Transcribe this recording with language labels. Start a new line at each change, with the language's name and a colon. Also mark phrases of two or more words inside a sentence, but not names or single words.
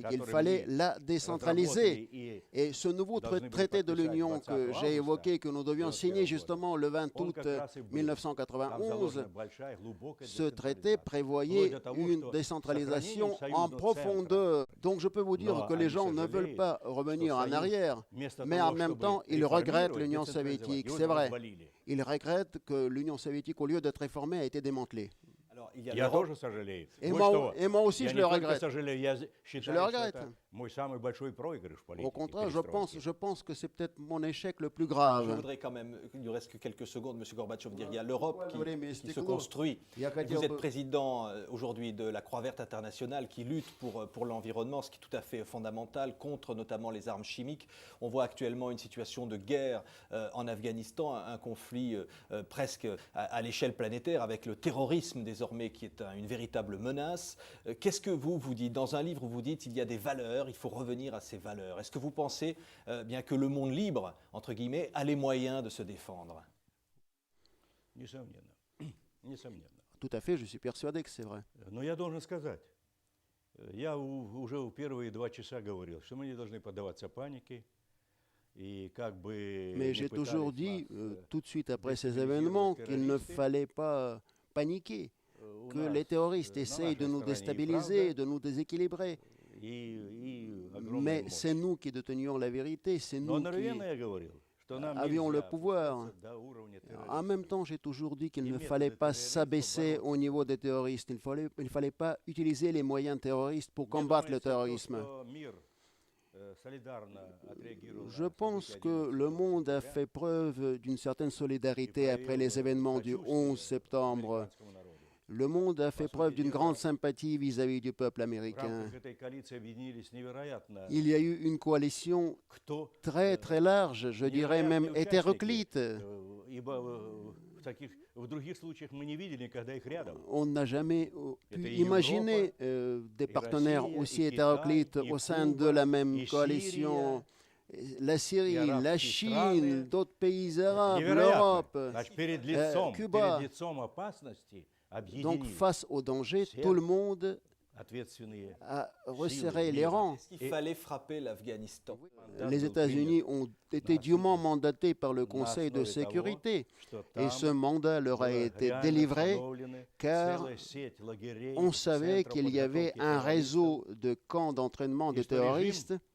French: Il fallait la décentraliser. Et ce nouveau traité de l'Union que j'ai évoqué, que nous devions signer justement le 20 août 1991, ce traité prévoyait une décentralisation en profondeur. Donc je peux vous dire que les gens ne veulent pas revenir en arrière, mais en même temps, ils regrettent l'Union soviétique. C'est vrai. Ils regrettent que l'Union soviétique, au lieu d'être réformée, a été démantelée. Alors, il y a
Russian: Я
French: l'Europe.
Russian: тоже сожалею.
French: Et
Russian: Вы
French: moi,
Russian: что?
French: et moi aussi,
Russian: Я
French: je
Russian: не
French: le
Russian: только
French: regrette.
Russian: сожалею, я
French: Je
Russian: считаю,
French: le
Russian: что
French: regrette.
Russian: это мой самый большой проигрыш в политике.
French: Au contraire,
Russian: перестройки.
French: je pense que c'est peut-être mon échec le plus Je grave. voudrais quand même, il nous reste que quelques secondes, M. Gorbatchev, dire il y a l'Europe qui se
Russian: Стекло.
French: construit.
Russian: Я
French: Vous
Russian: хотел
French: êtes
Russian: бы-
French: président aujourd'hui de la Croix Verte internationale qui lutte pour l'environnement, ce qui est tout à fait fondamental, contre notamment les armes chimiques. On voit actuellement une situation de guerre en Afghanistan, un conflit presque à l'échelle planétaire avec le terrorisme désormais qui est une véritable menace. Qu'est-ce que vous dites? Dans un livre, vous dites il y a des valeurs, il faut revenir à ces valeurs. Est-ce que vous pensez bien que le monde libre, entre guillemets, a les moyens de se défendre?
Russian: Несомненно. Несомненно.
French: Tout à fait, je suis persuadé que c'est vrai.
Russian: Но я должен сказать, я уже в первые 2 часа говорил, что мы не должны поддаваться панике. И как бы
French: Mais
Russian: ни
French: j'ai
Russian: пытались
French: toujours dit,
Russian: нас,
French: tout de suite après ces événements, qu'il ne fallait pas paniquer,
Russian: у
French: que
Russian: нас,
French: les terroristes
Russian: на
French: essayent de
Russian: нашей
French: nous
Russian: стороне и
French: déstabiliser,
Russian: правда,
French: de nous déséquilibrer.
Russian: и огромная
French: Mais
Russian: мощь.
French: c'est nous qui détenions la vérité, c'est
Russian: Но
French: nous qui
Russian: одновременно я говорил, что нам
French: avions le
Russian: нельзя
French: pouvoir.
Russian: опускаться до уровня
French: En
Russian: терроризма.
French: même temps, j'ai toujours dit qu'il Les ne méthodes fallait de pas terrorisme s'abaisser sont au niveau des terroristes. Il fallait pas utiliser les moyens terroristes pour
Russian: Мне
French: combattre le
Russian: думается, то,
French: terrorisme.
Russian: что мир, солидарно отреагировал
French: Je
Russian: на
French: pense
Russian: события
French: que
Russian: 11
French: le monde a
Russian: сентября
French: fait preuve d'une certaine solidarité
Russian: и
French: après les
Russian: проявил
French: événements du 11
Russian: сочувствие
French: septembre.
Russian: американскому народу.
French: Le monde a fait preuve d'une grande sympathie vis-à-vis du peuple
Russian: В
French: américain.
Russian: рамках этой коалиции объединились невероятно
French: Il y a eu une coalition
Russian: кто
French: très très large, je dirais même
Russian: невероятные
French: hétéroclite.
Russian: участники, ибо в других случаях мы не видели никогда их рядом.
French: On n'a jamais pu
Russian: Это и
French: imaginer des
Russian: и
French: partenaires
Russian: Россия,
French: aussi
Russian: и Китай,
French: hétéroclites
Russian: и
French: au sein de
Russian: Куба,
French: la même
Russian: и
French: coalition. La Syrie,
Russian: арабские
French: la Chine,
Russian: страны.
French: d'autres pays arabes,
Russian: Невероятно.
French: l'Europe.
Russian: Значит, перед
French: Cuba.
Russian: лицом опасности
French: Donc
Russian: объединились
French: face au danger,
Russian: Все
French: tout le monde
Russian: ответственные.
French: a resserré les rangs. Est-ce qu'il fallait frapper l'Afghanistan? Les États-Unis ont été dûment mandatés par le Conseil de sécurité et ce mandat leur a été délivré car on savait qu'il y avait un réseau de camps d'entraînement de terroristes.